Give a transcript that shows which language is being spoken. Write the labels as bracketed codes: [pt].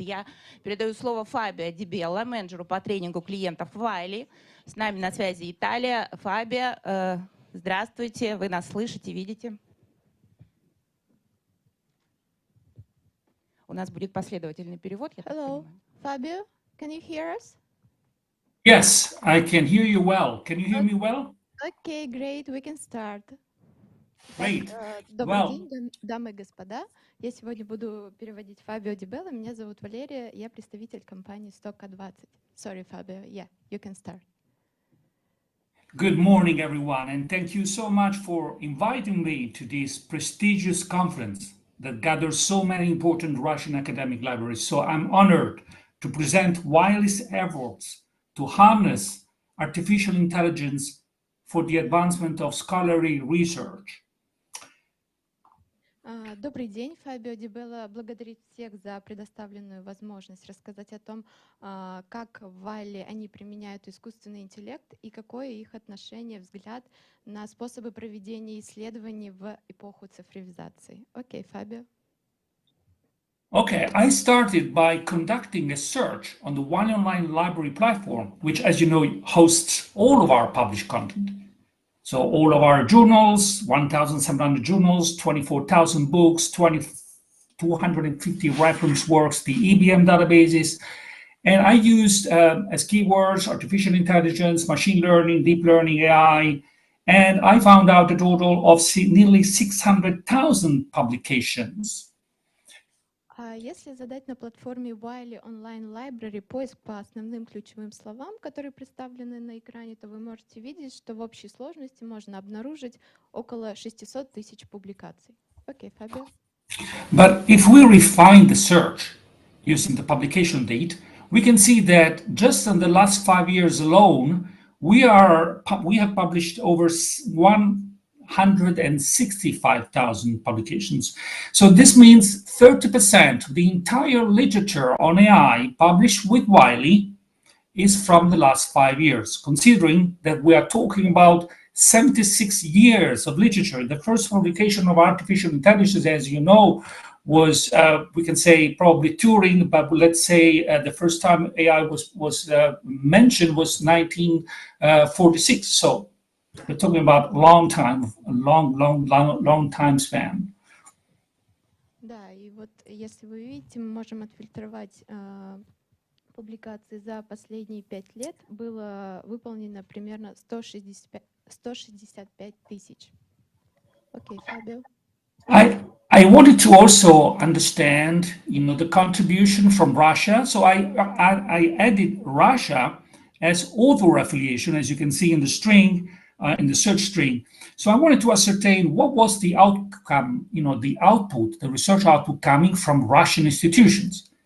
[ru] Я передаю слово Фабио Ди Белло, менеджеру по тренингу клиентов Wiley. С нами на связи Италия. Фабио, здравствуйте, вы нас слышите, видите? У нас будет последовательный перевод. [en] Hello, Fabio, can you hear us? Yes, I can hear you well. Can you hear me well? Okay, great, we can start. Great. [ru] Добрый день, дамы и господа. Я сегодня буду переводить Фабио Ди Белло. Меня зовут Валерия, я представитель компании Stock20. [en] Sorry, Fabio. Yeah, you can start. Good morning, everyone, and thank you so much for inviting me to this prestigious conference that gathers so many important Russian academic libraries. So I'm honored to present Wiley's efforts to harness artificial intelligence for the advancement of scholarly research. [ru] Добрый день, Фабио Ди Белло благодарит всех за предоставленную возможность рассказать о том, как в Wiley они применяют искусственный интеллект и какое их отношение, взгляд на способы проведения исследований в эпоху цифровизации. Окей, Фабио. [en] Okay, I started by conducting a search on the Wiley Online Library platform, which, as you know, hosts all of our published content. So all of our journals, 1,700 journals, 24,000 books, 250 reference works, the EBM databases. And I used as keywords artificial intelligence, machine learning, deep learning, AI. And I found out a total of nearly 600,000 publications. [ru] Если задать на платформе Wiley Online Library поиск по основным ключевым словам, которые представлены на экране, то вы можете видеть, что в общей сложности можно обнаружить около 600 тысяч публикаций. Окей, Фабио. [en] But if we refine the search using the publication date, we can see that just in the last 5 years alone, we have published over 165,000 publications. So this means 30% of the entire literature on AI published with Wiley is from the last 5 years, considering that we are talking about 76 years of literature. The first publication of artificial intelligence, as you know, was, we can say, probably Turing, but let's say the first time AI was mentioned was 1946. So we're talking about a long time, a long time span. [ru] Да, и вот если вы видите, мы можем отфильтровать публикации за последние 5 лет. Было выполнено примерно 165 тысяч. Окей, Фабио. [en] I wanted to also understand, the contribution from Russia. So I added Russia as author affiliation, as you can see in the string, in the search string. So I wanted to ascertain what was the outcome, the output, the research output coming from Russian institutions.